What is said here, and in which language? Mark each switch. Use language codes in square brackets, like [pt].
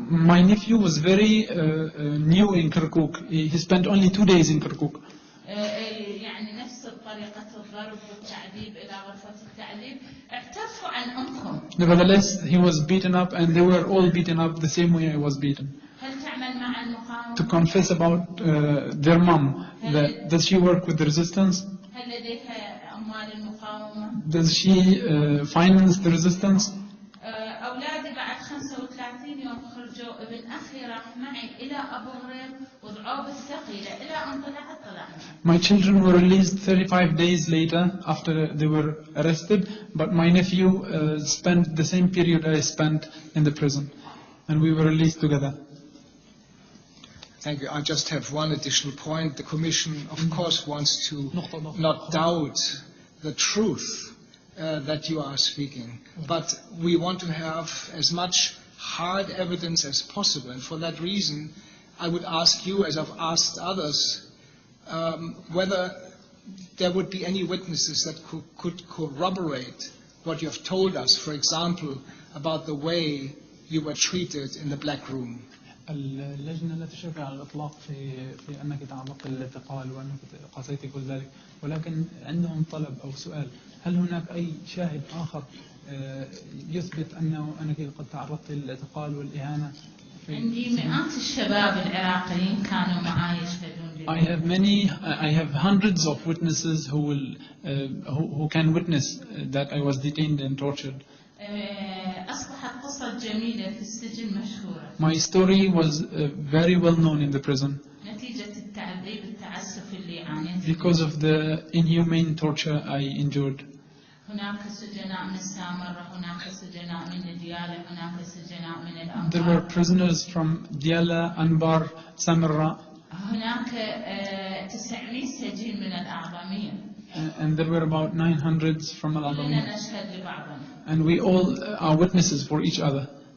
[en] My nephew was very new in Kirkuk. He spent only 2 days in Kirkuk. [ar] يعني نفس طريقة الضرب والتعذيب إلى غرفة التعذيب اعترفوا عن أمهم. [en] Nevertheless, he was beaten up, and they were all beaten up the same way I was beaten. [ar] هل تعمل مع المقاومة؟ [en] To confess about their mom, does she work with the resistance? [ar] هل لديها أموال المقاومة؟ [en] Does she finance the resistance? [ar] أولادي بعد 35 يوم خرجوا. ابن أخي راح معي إلى أبو غريب وضعوه بالثقيلة إلى أن طلعنا. [en] My children were released 35 days later after they were arrested, but my nephew spent the same period I spent in the prison, and we were released together. Thank you. I just have one additional point. The Commission, of course, wants to not doubt the truth that you are speaking, but we want to have as much hard evidence as possible, and for that reason, I would ask you, as I've asked others, whether there would be any witnesses that could corroborate what you have told us, for example, about the way you were treated in the black room. [ar] اللجنة لا تشرف على الإطلاق في أنك تعرضت للاعتقال وأنك قاسيت كل ذلك، ولكن عندهم طلب أو سؤال: هل هناك أي شاهد آخر يثبت أنك قد تعرضت للاعتقال والإهانة؟ عندي مئات الشباب العراقيين كانوا معي يشهدون. [en] I have hundreds of witnesses who can witness that I was detained and tortured. [ar] أصبحت قصة جميلة في السجن مشهورة. [en] My story was very well known in the prison. [ar] نتيجة التعذيب التعسف اللي عانيت. [en] Because of the inhumane torture I endured. [ar] هناك سجناء من السامرة، هناك سجناء من ديالى، هناك سجناء من الأنبار. [en] There were prisoners from Diyala, Anbar, Samarra. [ar] هناك 900 سجين من الأعظمية. [en] And there were about 900 from Al-Adamiyya. And we all are witnesses for each other.